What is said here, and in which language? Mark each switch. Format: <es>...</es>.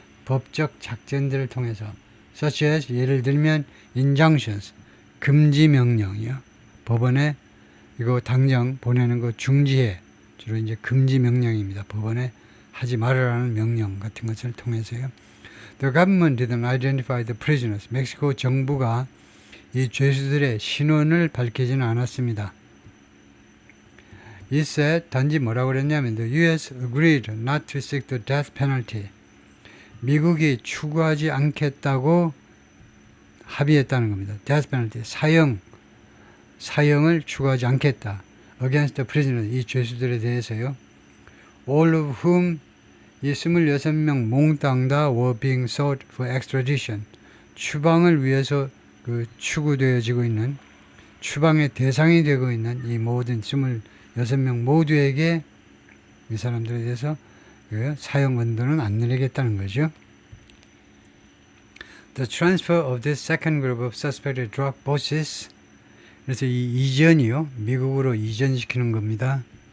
<ko>법적 작전들을 통해서,</ko> <en>such as,</en> <ko>예를 들면 injunctions, 금지 명령이요. 법원에 이거 당장 보내는 거 중지해, 주로 이제 금지 명령입니다. 법원에 하지 말으라는 명령 같은 것을 통해서요.</ko> <en>The government didn't identify the prisoners.</en> <ko>멕시코 정부가 이 죄수들의 신원을 밝히지는 않았습니다.</ko> <en>It said,</en> <ko>단지 뭐라고 그랬냐면</ko> <en>the U.S. agreed not to seek the death penalty.</en> <ko>미국이 추구하지 않겠다고 합의했다는 겁니다. death penalty, 사형을 추구하지 않겠다.</ko> <en>against the prisoners,</en> <ko>이 죄수들에 대해서요.</ko> <en>all of whom,</en> <ko>이 26명 몽땅 다</ko> <en>were being sought for extradition.</en> <ko>추방을 위해서 추구되어지고 있는, 추방의 대상이 되고 있는 이 모든 26명 모두에게 이 사람들에 대해서 사형 언도는 안 내리겠다는 거죠.</ko> <en>The transfer of this second group of suspected drug bosses,</en> <ko>그래서 이 이전이요, 미국으로 이전시키는 겁니다.</ko>